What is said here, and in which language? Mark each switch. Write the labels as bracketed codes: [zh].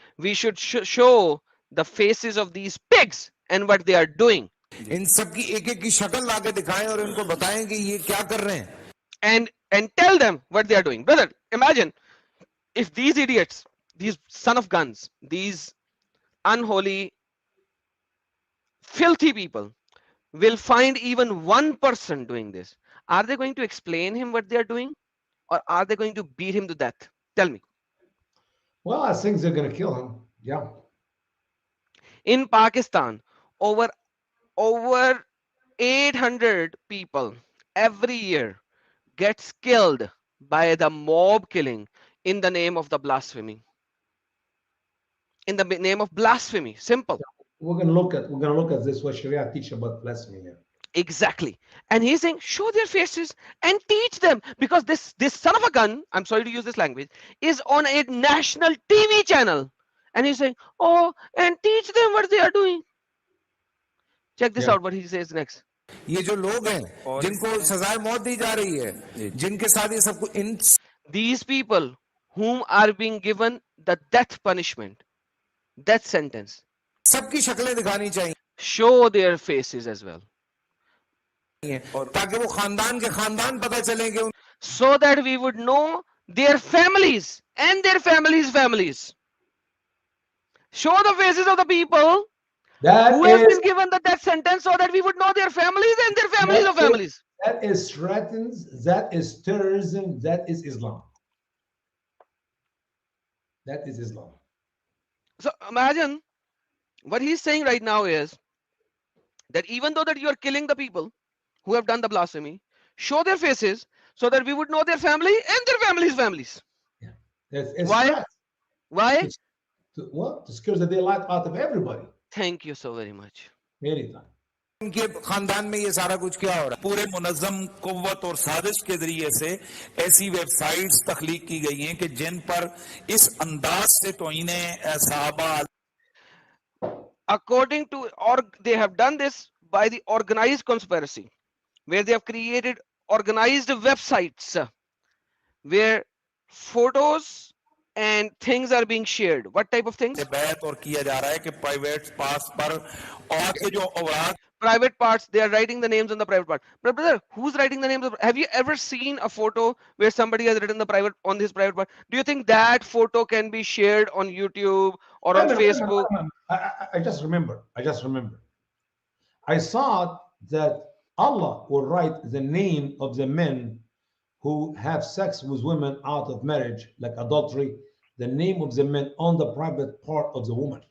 [en] We should show the faces of these pigs and what they are doing. [hi] इन सब की एक की शक्ल लाके दिखाएं और इनको बताएं कि ये क्या कर रहे हैं [en] And tell them what they are doing. Brother, imagine if these idiots, these son of guns, these unholy, filthy people will find even one person doing this. Are they going to explain him what they are doing? Or are they going to beat him to death? Tell me. Well, I think they're going to kill him. Yeah. In Pakistan, over over 800 people every year gets killed by the mob killing in the name of the blasphemy. In the name of blasphemy. Simple. We're gonna look at this what Sharia teach about blasphemy here. Exactly. And he's saying, show their faces and teach them, because this son of a gun, I'm sorry to use this language, is on a national TV channel. And he's saying, oh, and teach them what they are doing. Check this Yeah. out, what he says next. [hi] ये जो लोग हैं जिनको सजाए मौत दी जा रही है, जिनके साथ ये सब कुछ, इन [en] These people whom are being given the death punishment, death sentence, [hi] सबकी शक्लें दिखानी चाहिए [en] show their faces as well, [hi] ताकि वो खानदान के खानदान पता चलेंगे, [en] so that we would know their families and their families. Show the faces of the people That who have is been given the death sentence, so that we would know their families and their families of families. that is threatens, that is terrorism, that is Islam. That is Islam. So imagine what he's saying right now is that even though that you are killing the people who have done the blasphemy, show their faces so that we would know their family and their families. It's Why? threat. Why? To scare the daylight out of everybody. Thank you so very much. Anytime. [hi] उनके खानदान में ये सारा कुछ क्या हो रहा है। पूरे मुनज़्ज़म कुव्वत और साजिश के जरिए से ऐसी वेबसाइट्स तख्लीक की गई हैं कि जिन पर इस अंदाज से तौहीने सहाबा, [en] According to, or they have done this by the organized conspiracy, where they have created organized websites where photos and things are being shared. What type of things? [hi] बैत और किया जा रहा है कि प्राइवेट पास पर और के जो औराक, [en] Private parts, they are writing the names on the private part. But brother, who's writing the names of, have you ever seen a photo where somebody has written the private on his private part? Do you think that photo can be shared on YouTube or on Facebook? I just remember. I saw that Allah will write the name of the men who have sex with women out of marriage, like adultery, the name of the men on the private part of the woman.